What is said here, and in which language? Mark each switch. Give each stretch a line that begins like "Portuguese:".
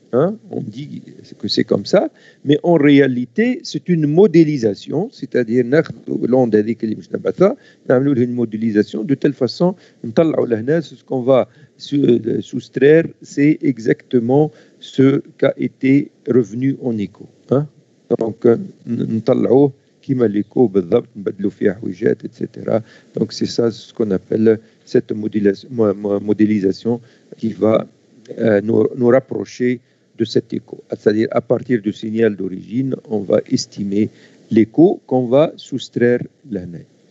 French: Hein, on dit que c'est comme ça, mais en réalité, c'est une modélisation, c'est-à-dire l'onde
Arabic: هذيك اللي مش نبعثها نعملوا لها
French: une modélisation de telle façon
Arabic: نطلعوا لهنا
French: ce qu'on va soustraire, c'est exactement ce qu'a été revenu en écho. Hein?
Arabic: Donc نطلعوه كيما l'écho بالضبط نبدلوا فيها حويجات etc.
French: Donc c'est ça ce qu'on appelle cette modélisation qui va nous rapprocher de cet écho. C'est-à-dire, à partir du signal d'origine, on va estimer l'écho qu'on va soustraire l'hna.